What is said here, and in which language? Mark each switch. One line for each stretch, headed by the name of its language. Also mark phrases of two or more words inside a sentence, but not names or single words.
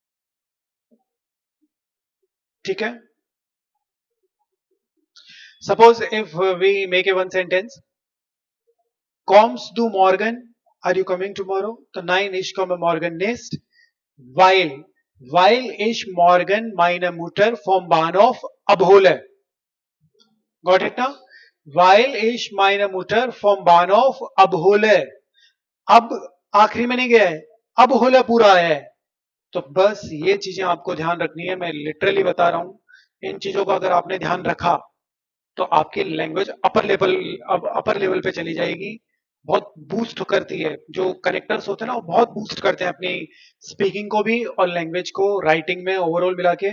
Hindi: ठीक है,
English: suppose if we make a one sentence,
German: kommst du morgen,
English: are you coming tomorrow,
German: तो nein ich komme morgen nicht, weil ich morgen meine Mutter vom Bahnhof abhole.
English: Got it now?
German: Weil ich meine Mutter vom Bahnhof abhole.
Hindi: अब आखिरी में नहीं गया है, अब होले पूरा है, तो बस ये चीजें आपको ध्यान रखनी है, मैं लिटरली बता रहा हूं, इन चीजों का अगर आपने ध्यान रखा तो आपकी लैंग्वेज
English: upper level
Hindi: पे चली जाएगी, बहुत बूस्ट करती है, जो कनेक्टर्स होते हैं ना वो बहुत बूस्ट करते हैं अपनी स्पीकिंग को भी और लैंग्वेज को, राइटिंग में ओवरऑल मिला के.